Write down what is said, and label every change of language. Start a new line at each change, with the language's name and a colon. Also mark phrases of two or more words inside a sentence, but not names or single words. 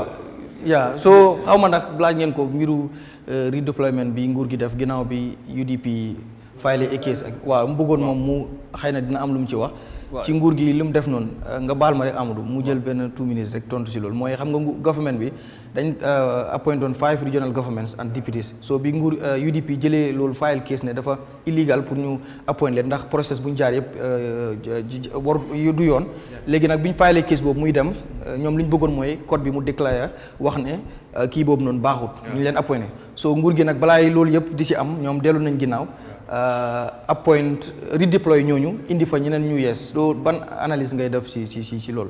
Wolof: yaa soo xaw ma ndax laaj ngeen ko mbiru redeployment bi nguur gi def ginnaaw bi UDP
English: file case
Wolof: ak waaw mu bëggoon moom mu xëy na dina am lu mu ci wax ci nguur gi li mu def noonu nga baal ma rek Amadou mu jël benn 2 minutes rek tontu si loolu mooy xam nga government bi dañ
English: appoint on 5 regional governments and deputies
Wolof: so bi nguur UDP jëlee loolu
English: file case
Wolof: ne dafa illegal pour ñu appoint leen ndax process bu ñu jaar yëpp war du yoon léegi nag bi ñu
English: file case
Wolof: boobu muy dem ñoom li ñu bëggoon mooy code bi mu déclaré wax ne kii boobu noonu baaxut ñu leen appointé so nguur gi nag balaa loolu yëpp di si am ñoom dellu nañ ginnaaw appoint redeploy ñooñu indi fa ñeneen ñu yees loolu ban analyse ngay def si loolu.